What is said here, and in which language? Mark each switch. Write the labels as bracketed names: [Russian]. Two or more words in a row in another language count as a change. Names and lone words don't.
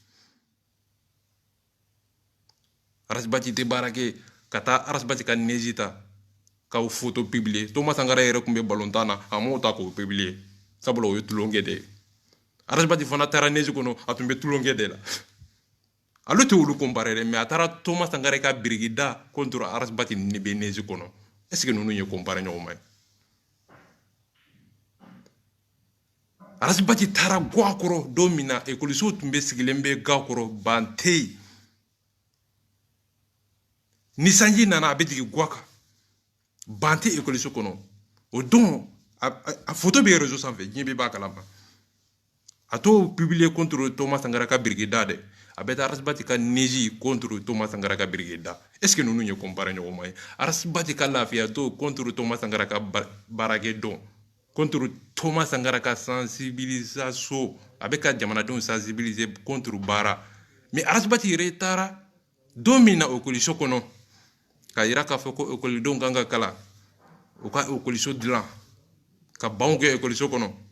[Bambara] Arasibati tɛ baara kɛ ka taa Arasibati ka neji ta k'aw [French] photo publier [Bambara] Thomas Sankara yɛrɛ tun bɛ balontan na a m'o ta k'o publier sabula o ye tulonkɛ de ye Arasibati fana taara neji kɔnɔ a tun bɛ tulonkɛ de la ale tɛ olu comparer dɛ mais a taara Thomas Sankara ka birikida contre Arasibati ne bɛ neji kɔnɔ [French] est ce que [Bambara] ninnu ye comparer ɲɔgɔn ma ye Arasibati taara ga kɔrɔ don min na écolisow tun bɛ sigilen bɛ ga kɔrɔ ban tɛ yen ni sanji nana a bɛ jigin ga kan ban tɛ écoliso kɔnɔ o don a photo bɛ réseau sanfɛ diɲɛ bɛɛ b'a kalama a t'o publier contre Thomas Sankara ka birikida dɛ a bɛ taa Arasibati ka neji contre Thomas Sankara ka birikida [French] est ce que [Bambara] ninnu ye comparer ɲɔgɔn ma ye Arasibati ka lafiya to contre Thomas Sankara ka baarakɛ dɔn contre Thomas Sankara ka sensibilisation a bɛ ka jamanadenw sensibiliser contre baara mais Arasibati yɛrɛ taara don min na écoliso kɔnɔ ka yira k'a fɔ ko écolidenw kan ka kalan u ka écoliso dilan ka banw kɛ écoliso kɔnɔ